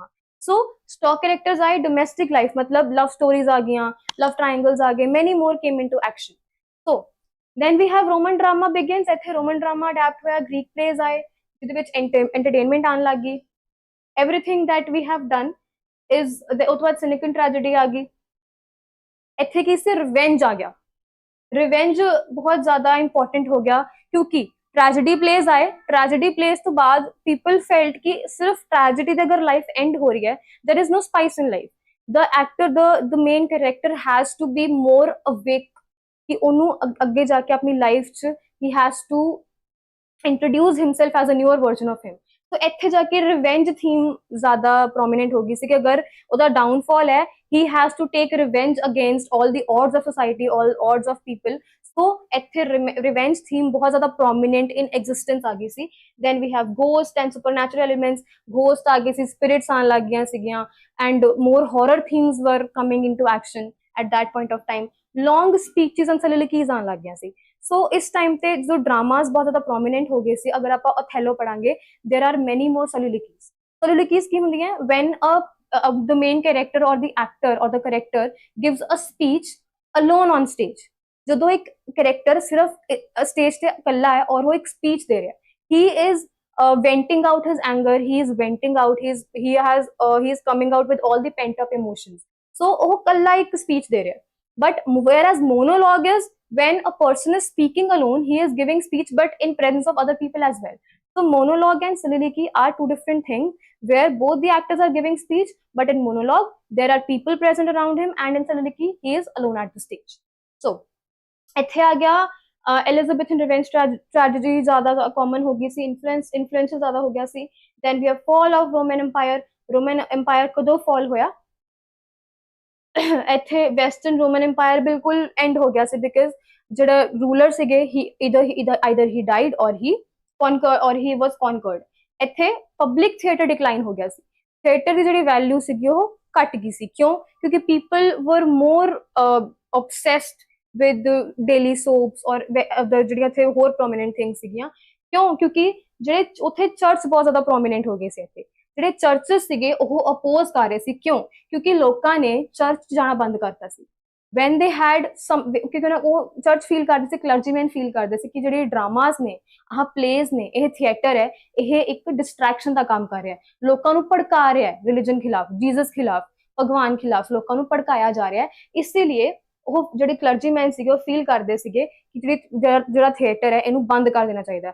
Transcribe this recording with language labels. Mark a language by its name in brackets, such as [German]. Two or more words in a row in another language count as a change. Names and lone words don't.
[English] so stock characters ਆਏ. domestic life ਮਤਲਬ love stories [Punjabi] ਆ ਗਈਆਂ, [English] love triangles [Punjabi] ਆ ਗਏ, [English] many more came into action. so then we have Roman drama begins. [Punjabi] ਇੱਥੇ [English] Roman drama adapt [Punjabi] ਹੋਇਆ, [English] Greek plays [Punjabi] ਆਏ, ਜਿਹਦੇ ਵਿੱਚ ਐਂਟਰਟੇਨਮੈਂਟ ਆਉਣ ਲੱਗ ਗਈ. [English] everything that we have done is the [Punjabi] ਉਹ ਤੋਂ ਬਾਅਦ [English] Senecan tragedy [Punjabi] ਆ ਗਈ. ਇੱਥੇ ਕੀ ਸੀ? ਰਿਵੈਂਜ ਆ ਗਿਆ. ਰਿਵੈਂਜ ਬਹੁਤ ਜ਼ਿਆਦਾ ਇੰਪੋਰਟੈਂਟ ਹੋ ਗਿਆ, ਕਿਉਂਕਿ [English] tragedy plays [Punjabi] ਆਏ. [English] tragedy plays [Punjabi] ਤੋਂ ਬਾਅਦ [English] people felt [Punjabi] ਕਿ ਸਿਰਫ ਟ੍ਰੈਜੇਡੀ ਦੇ ਅਗਰ [English] life end [Punjabi] ਹੋ ਰਹੀ ਹੈ, [English] there is no spice in life. The actor, the main character has to be more awake, [Punjabi] ਕਿ ਉਹਨੂੰ ਅੱਗੇ ਜਾ ਕੇ ਆਪਣੀ ਲਾਈਫ 'ਚ [English] he has to introduce himself as a newer version of him. [Punjabi] तो ਇੱਥੇ ਜਾ ਕੇ [English] revenge theme [Punjabi] ਜ਼ਿਆਦਾ ਪ੍ਰੋਮੀਨੈਂਟ ਹੋ ਗਈ ਸੀ ਕਿ ਅਗਰ ਉਹਦਾ ਡਾਊਨਫਾਲ ਹੈ, [English] he has to take revenge against all the odds of society, all odds of people. [Punjabi] So ਇੱਥੇ [English] revenge theme [Punjabi] ਬਹੁਤ ਜ਼ਿਆਦਾ [English] prominent in existence [Punjabi] ਆ ਗਈ ਸੀ. [English] Then we have ghost and supernatural elements. [Punjabi] Ghost ਆ ਗਏ ਸੀ, spirits ਆਉਣ ਲੱਗ ਗਈਆਂ ਸੀਗੀਆਂ, [English] and more horror themes were coming into action at that point of time. Long speeches and soliloquies [Punjabi] ਆਉਣ ਲੱਗ ਗਈਆਂ ਸੀ. ਸੋ ਇਸ ਟਾਈਮ ਤੇ ਜੋ ਡਰਾਮਾਸ ਬਹੁਤ ਜ਼ਿਆਦਾ ਪ੍ਰੋਮੀਨੈਂਟ ਹੋ ਗਏ ਸੀ. ਅਗਰ ਆਪਾਂ ਓਥੈਲੋ ਪੜਾਂਗੇ, [English] there are many more soliloquies. [Punjabi] Soliloquies ਕੀ ਹੁੰਦੀਆਂ? [English] When the main character or the actor or the character gives a speech alone on stage. [Punjabi] ਜਦੋਂ ਇੱਕ character ਸਿਰਫ stage ਤੇ ਇਕੱਲਾ ਹੈ ਔਰ ਉਹ ਇੱਕ speech ਦੇ ਰਿਹਾ, [English] he is venting out his anger, he is venting out he is coming out with all the pent up emotions. [Punjabi] So ਉਹ ਇਕੱਲਾ ਇੱਕ speech ਦੇ ਰਿਹਾ. [English] But whereas monologue is when a person is speaking alone, he is giving speech but in presence of other people as well. So monologue and soliloquy are two different things, where both the actors are giving speech, but in monologue there are people present around him, and in soliloquy he is alone at the stage. [Punjabi] So ਇੱਥੇ ਆ ਗਿਆ [English] Elizabethan revenge tragedy [Punjabi] ਜ਼ਿਆਦਾ common ਹੋ ਗਈ ਸੀ, influence ਜ਼ਿਆਦਾ ਹੋ ਗਿਆ ਸੀ. [English] Then we have fall of Roman Empire. [Punjabi] Roman Empire ਕਦੋਂ fall ਹੋਇਆ? ਇੱਥੇ ਵੈਸਟਰਨ ਰੋਮਨ ਇੰਪਾਇਰ ਬਿਲਕੁਲ ਐਂਡ ਹੋ ਗਿਆ ਸੀ, ਬਿਕਾਜ਼ ਜਿਹੜਾ ਰੂਲਰ ਸੀਗੇ [English] either he died or he was conquered. [Punjabi] ਇੱਥੇ [English] public theatre decline [Punjabi] ਹੋ ਗਿਆ ਸੀ. ਥੀਏਟਰ ਦੀ ਜਿਹੜੀ ਵੈਲਿਊ ਸੀਗੀ ਉਹ ਘਟ ਗਈ ਸੀ. ਕਿਉਂ? ਕਿਉਂਕਿ [English] people were more obsessed with daily soaps [Punjabi] ਔਰ ਜਿਹੜੀਆਂ ਇੱਥੇ ਹੋਰ [English] prominent things [Punjabi] ਸੀਗੀਆਂ. ਕਿਉਂ? ਕਿਉਂਕਿ ਜਿਹੜੇ ਉੱਥੇ ਚਰਚ ਬਹੁਤ ਜ਼ਿਆਦਾ ਪ੍ਰੋਮੀਨੈਂਟ ਹੋ ਗਏ ਸੀ. ਇੱਥੇ ਜਿਹੜੇ ਚਰਚਸ ਸੀਗੇ ਉਹ ਅਪੋਜ਼ ਕਰ ਰਹੇ ਸੀ. ਕਿਉਂ? ਕਿਉਂਕਿ ਲੋਕਾਂ ਨੇ ਚਰਚ ਜਾਣਾ ਬੰਦ ਕਰਤਾ ਸੀ. [English] when they had some, [Punjabi] ਕਿਉਂਕਿ ਉਹ ਚਰਚ ਫੀਲ ਕਰਦੇ ਸੀ, ਕਲਰਜੀਮੈਨ ਫੀਲ ਕਰਦੇ ਸੀ ਕਿ ਜਿਹੜੇ ਡਰਾਮਾਸ ਨੇ, ਆਹ ਪਲੇਜ਼ ਨੇ, ਇਹ ਥੀਏਟਰ ਹੈ, ਇਹ ਇੱਕ ਡਿਸਟਰੈਕਸ਼ਨ ਦਾ ਕੰਮ ਕਰ ਰਿਹਾ, ਲੋਕਾਂ ਨੂੰ ਭੜਕਾ ਰਿਹਾ ਹੈ ਰਿਲੀਜਨ ਖਿਲਾਫ, ਜੀਸਸ ਖਿਲਾਫ, ਭਗਵਾਨ ਖਿਲਾਫ ਲੋਕਾਂ ਨੂੰ ਭੜਕਾਇਆ ਜਾ ਰਿਹਾ ਹੈ. ਇਸ ਲਈ ਉਹ ਜਿਹੜੇ ਕਲਰਜੀਮੈਨ ਸੀਗੇ ਉਹ ਫੀਲ ਕਰਦੇ ਸੀਗੇ ਕਿ ਜਿਹੜਾ ਥੀਏਟਰ ਹੈ ਇਹਨੂੰ ਬੰਦ ਕਰ ਦੇਣਾ ਚਾਹੀਦਾ.